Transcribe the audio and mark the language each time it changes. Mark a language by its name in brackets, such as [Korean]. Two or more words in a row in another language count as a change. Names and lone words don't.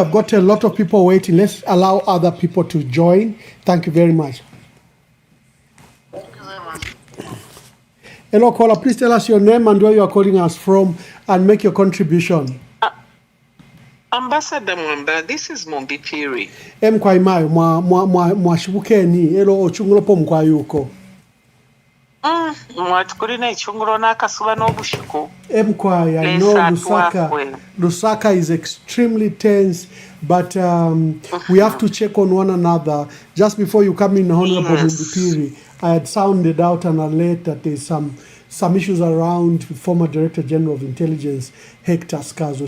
[English] I've got a lot of people waiting. Let's allow other people to join. Thank you very much. Thank you very much. Hello, caller. Please tell us your name and where you are calling us from and make your contribution. Ambassador Mwamba, this is Mumbipiri. [Bemba] Mkwaimayo, mwashibukeni. Hello, ochungulopo mkwayuko. Mwatukulina ichungulo n'akasuba n'obushuku. Mkwai, [English] I know Lusaka is extremely tense, but we have to check on one another. Just before you come in, Honorable Mumbipiri, I had sounded out an alert that there's some issues around former Director General of Intelligence, Hector Skazwe.